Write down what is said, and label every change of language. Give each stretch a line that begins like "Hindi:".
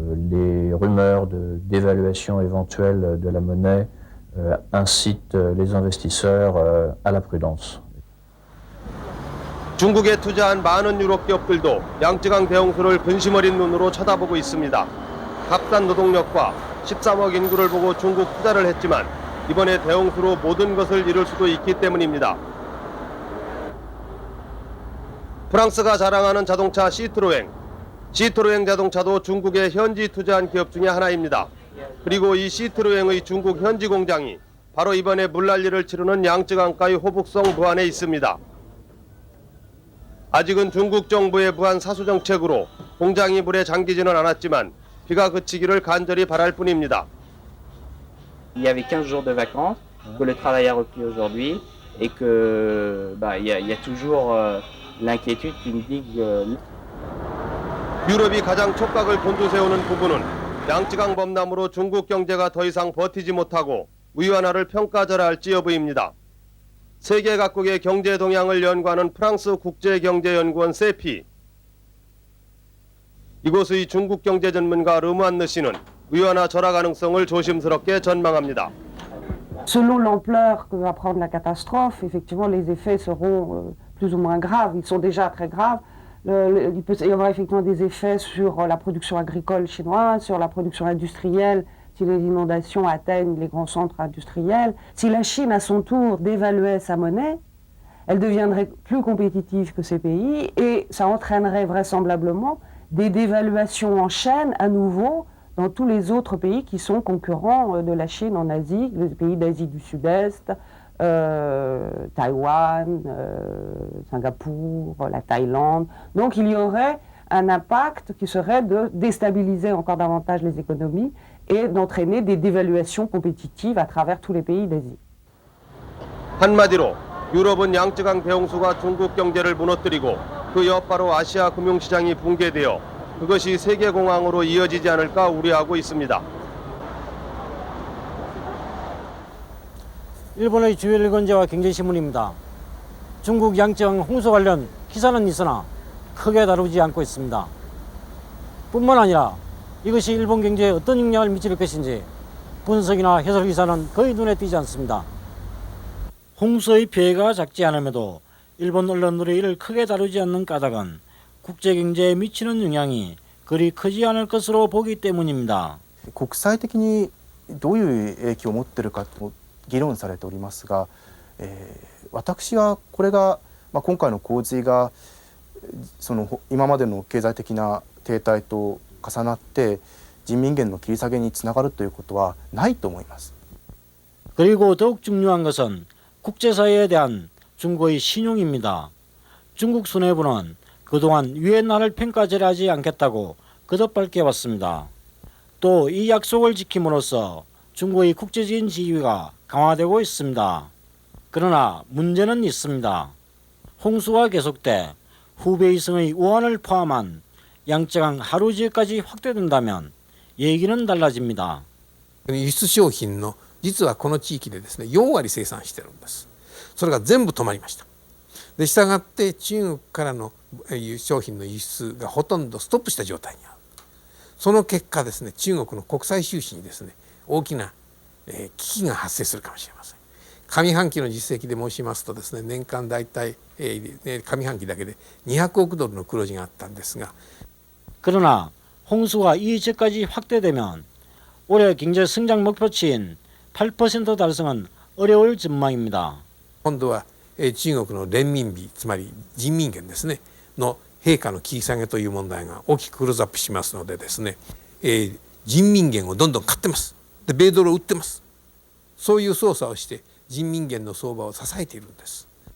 French: Les rumeurs d'évaluation éventuelle de la monnaie incitent les investisseurs à la prudence.
Korean: 중국에 투자한 많은 유럽 기업들도 양쯔강 대홍수를 근심 어린 눈으로 쳐다보고 있습니다. 값싼 노동력과 13억 인구를 보고 중국 투자를 했지만 이번에 대홍수로 모든 것을 잃을 수도 있기 때문입니다. 프랑스가 자랑하는 자동차 시트로엥 자동차도 중국에 현지 투자한 기업 중에 하나입니다. 그리고 이 시트로엥의 중국 현지 공장이 바로 이번에 물난리를 치르는 양쯔강가의 호북성 무안에 있습니다. 아직은 중국 정부의 무한 사수 정책으로 공장이 물에 잠기지는 않았지만 비가 그치기를 간절히 바랄 뿐입니다.
French: Il y avait 15 jours de vacances, que le travail a repris aujourd'hui et que il y a toujours l'inquiétude qui me dit que
Korean: 유럽이 가장 촉각을 곤두세우는 부분은 양쯔강 범람으로 중국 경제가 더 이상 버티지 못하고 위완화를 평가절하할지 여부입니다. 세계 각국의 경제 동향을 연구하는 프랑스 국제경제연구원 세피. 이곳의 중국 경제 전문가 르무안느 씨는 위완화 절하 가능성을 조심스럽게 전망합니다.
French: Selon l'ampleur que va prendre la catastrophe, effectivement les effets seront plus ou moins graves. Ils sont déjà très graves. Il peut y avoir effectivement des effets sur la production agricole chinoise, sur la production industrielle, si les inondations atteignent les grands centres industriels. Si la Chine, à son tour, dévaluait sa monnaie, elle deviendrait plus compétitive que ces pays et ça entraînerait vraisemblablement des dévaluations en chaîne à nouveau dans tous les autres pays qui sont concurrents de la Chine en Asie, les pays d'Asie du Sud-Est, Taïwan, Singapour, la Thaïlande. Donc il y aurait un impact qui serait de déstabiliser encore davantage les économies et d'entraîner des dévaluations compétitives à travers tous les pays d'Asie.
Korean: 한마디로 유럽은 양쯔강 대홍수가 중국 경제를 무너뜨리고 그 여파로 아시아 금융시장이 붕괴되어 그것이 세계공황으로 이어지지 않을까 우려하고 있습니다. 일본의 주요 일간지와 경제신문입니다. 중국 양쯔강 홍수 관련 기사는 있으나 크게 다루지 않고 있습니다. 뿐만 아니라 이것이 일본 경제에 어떤 영향을 미칠 것인지 분석이나 해설 기사는 거의 눈에 띄지 않습니다. 홍수의 피해가 작지 않음에도 일본 언론들이 이를 크게 다루지 않는 까닭은 국제경제에 미치는 영향이 그리 크지 않을 것으로 보기 때문입니다.
Japanese: 国際的にどういう影響を持っているかと議論されておりますが、私はこれが、今回の洪水がその今までの経済的な停滞と重なって人民元の切り下げにつながるということはないと思います。
Korean: 그리고 더욱 중요한 것은 국제사회에 대한 중국의 신용입니다. 중국 수뇌부는 그동안 위엔화를 평가제를 하지 않겠다고 거듭 밝혀왔습니다. 또 이 약속을 지킴으로써 중국의 국제적인 지위가 강화되고 있습니다. 그러나 문제는 있습니다. 홍수가 계속돼 후베이성의 우한을 포함한 양쯔강 하루 지역까지 확대된다면 얘기는 달라집니다.
Japanese: 輸出商品の実はこの地域でですね4割生産してるんです。それが全部止まりました。でしたがって中国からの商品の輸出がほとんどストップした状態にある。その結果ですね中国の国際収支にですね大きな危機が発生するかもしれません。上半期の実績で申しますとですね年間大体上半期だけで200億ドルの黒字があったんですが
Korean: 그러나 홍수가 이 지역까지 확대되면 올해 경제 성장 목표치인 8% 달성은 어려울 전망입니다.
Japanese: 今度は中国の人民幣つまり人民元ですねの陛下の切り下げという問題が大きくクローズアップしますのでですね人民元をどんどん買ってます。で米ドルを売ってます。そういう操作をして人民元の相場を支えているんです。